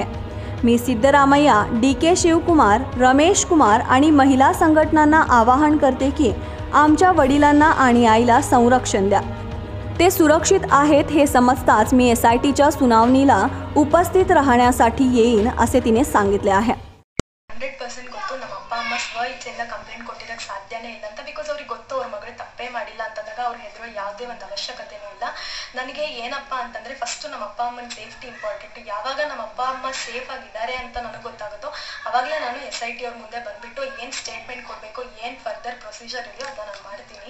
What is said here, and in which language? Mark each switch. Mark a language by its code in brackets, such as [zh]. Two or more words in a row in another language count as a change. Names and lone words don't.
[mr] मी सिद्धरामय्या, DK शिवकुमार, रमेश कुमार आणि महिला संघटनांना आवाहन करते की आमच्या वडिलांना आणि आईला संरक्षण द्या. ते सुरक्षित आहेत हे समजताच मी SITच्या सुनावणीला उपस्थित राहण्यासाठी येईन असे तिने सांगितले आहे. [kn] 100% ಗೊತ್ತು. ನಮ್ಮ ಅಪ್ಪ ಅಮ್ಮ ಇಚ್ಛೆಯಿಂದ ಕಂಪ್ಲೇಂಟ್ ಕೊಟ್ಟಿದ್ದಕ್ಕೆ ಸಾಧ್ಯನೇ ಇಲ್ಲ ಅಂತ. ಬಿಕಾಸ್ ಅವ್ರಿಗೆ ಗೊತ್ತು ಅವ್ರ ಮಗಳು ತಪ್ಪೇ ಮಾಡಿಲ್ಲ ಅಂತಂದಾಗ ಅವ್ರು ಹೆದರೋ ಯಾವುದೇ ಒಂದು ಅವಶ್ಯಕತೆನೂ ಇಲ್ಲ. ನನಗೆ ಏನಪ್ಪ ಅಂತಂದರೆ ಫಸ್ಟು ನಮ್ಮ ಅಪ್ಪ ಅಮ್ಮನ [en] safety important. [kn] ಯಾವಾಗ ನಮ್ಮ ಅಪ್ಪ ಅಮ್ಮ ಸೇಫ್ ಆಗಿದ್ದಾರೆ ಅಂತ ನನಗೆ ಗೊತ್ತಾಗುತ್ತೋ ಆವಾಗಲೇ ನಾನು SIT ಅವ್ರ ಮುಂದೆ ಬಂದುಬಿಟ್ಟು ಏನು ಸ್ಟೇಟ್ಮೆಂಟ್ ಕೊಡಬೇಕು, ಏನು [en] further procedure [kn] ಇದೆಯೋ ಅದನ್ನು ನಾನು ಮಾಡ್ತೀನಿ.